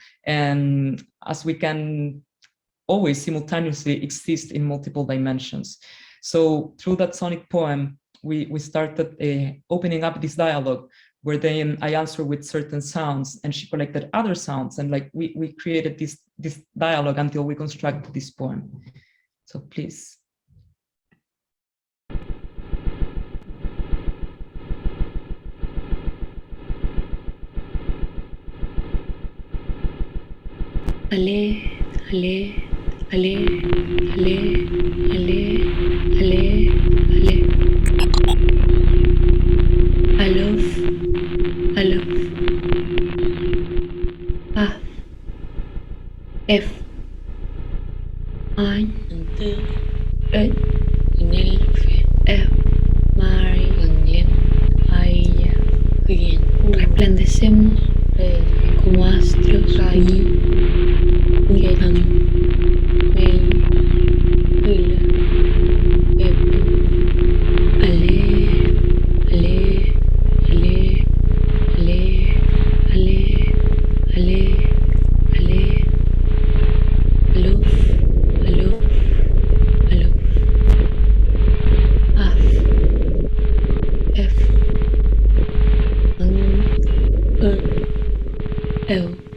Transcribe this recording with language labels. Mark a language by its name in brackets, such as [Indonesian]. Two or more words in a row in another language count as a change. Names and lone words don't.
[English] And as we can always simultaneously exist in multiple dimensions. So through that sonic poem, we started opening up this dialogue where then I answered with certain sounds and she collected other sounds, and like we created this dialogue until we constructed this poem. So please. Ale, ale, ale, ale, ale, ale, ale. I love. Paz. F. Anh. Ê. F. Mari. [Spanish] Resplandecemos como astros, ni, upan, mel, hula, epu, ale, ale, ale, ale, ale, ale, ale, aluf, aluf, aluf, af, ef, ang, eu.